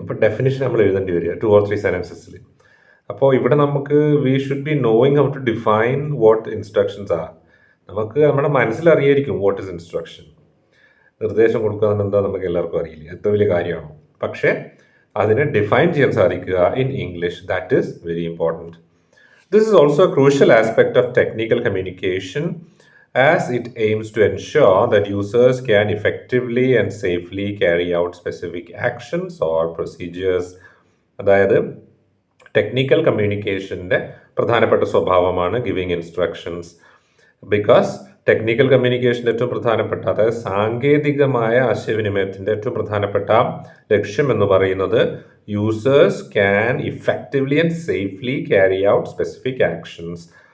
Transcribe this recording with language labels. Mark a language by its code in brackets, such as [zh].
[ml] അപ്പോൾ ഡെഫിനിഷൻ നമ്മൾ എഴുതേണ്ടി വരിക 2 or 3 സെൻറ്റൻസസിൽ. അപ്പോൾ ഇവിടെ നമുക്ക് [en] We should be knowing how to define what instructions are. [ml] നമുക്ക് നമ്മുടെ മനസ്സിലറിയായിരിക്കും വാട്ട് ഇസ് ഇൻസ്ട്രക്ഷൻ. നിർദ്ദേശം കൊടുക്കുക എന്താ നമുക്ക് എല്ലാവർക്കും അറിയില്ല, എത്ര വലിയ കാര്യമാണോ. പക്ഷേ അതിനെ ഡിഫൈൻ ചെയ്യാൻ സാധിക്കുക in English, [en] That is very important. This is also a crucial aspect of technical communication as it aims to ensure that users can effectively and safely carry out specific actions or procedures. [ml] അതായത് technical കമ്മ്യൂണിക്കേഷൻ്റെ പ്രധാനപ്പെട്ട സ്വഭാവമാണ് giving instructions. Because technical കമ്മ്യൂണിക്കേഷൻ്റെ ഏറ്റവും പ്രധാനപ്പെട്ട, അതായത് സാങ്കേതികമായ ആശയവിനിമയത്തിൻ്റെ ഏറ്റവും പ്രധാനപ്പെട്ട ലക്ഷ്യം എന്ന് പറയുന്നത് [en] Users can effectively and safely carry out specific actions.